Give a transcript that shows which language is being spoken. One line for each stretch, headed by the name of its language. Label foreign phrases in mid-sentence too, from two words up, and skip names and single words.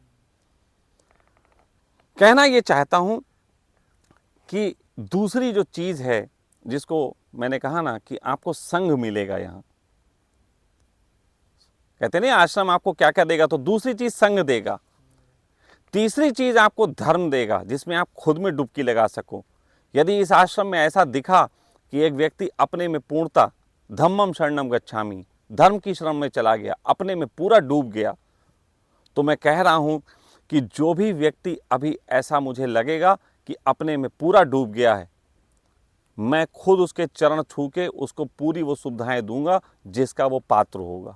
Hindi: कहना ये चाहता हूं कि दूसरी जो चीज है, जिसको मैंने कहा ना कि आपको संग मिलेगा। यहां कहते नहीं आश्रम आपको क्या क्या देगा, तो दूसरी चीज संग देगा। तीसरी चीज आपको धर्म देगा, जिसमें आप खुद में डुबकी लगा सको। यदि इस आश्रम में ऐसा दिखा कि एक व्यक्ति अपने में पूर्णता,
Pali: धम्मम शरणम गच्छामि,
Hindi: धर्म की शरण में चला गया, अपने में पूरा डूब गया, तो मैं कह रहा हूं कि जो भी व्यक्ति अभी ऐसा मुझे लगेगा कि अपने में पूरा डूब गया है, मैं खुद उसके चरण छू के उसको पूरी वो सुविधाएं दूंगा जिसका वो पात्र होगा।